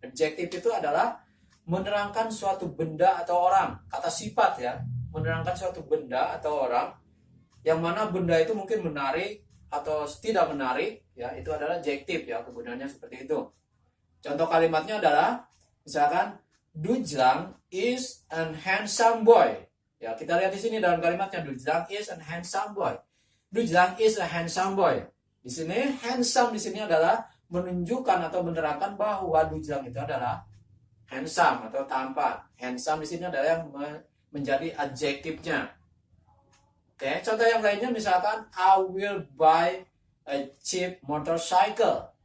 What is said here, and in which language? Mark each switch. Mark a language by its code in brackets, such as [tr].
[id] Adjective itu adalah menerangkan suatu benda atau orang, kata sifat ya, menerangkan suatu benda atau orang yang mana benda itu mungkin menarik atau tidak menarik ya, itu adalah adjective ya, kegunaannya seperti itu. Contoh kalimatnya adalah misalkan [en] Dujlang is an handsome boy. [id] Ya, kita lihat di sini dalam kalimatnya [en] Dujlang is an handsome boy. Dujlang is a handsome boy. [id] Di sini handsome di sini adalah menunjukkan atau menerangkan bahwa Dujlang itu adalah handsome atau tampan. Handsome di sini adalah yang menjadi adjektifnya. Oke, contoh yang lainnya misalkan [en] I will buy a cheap motorcycle.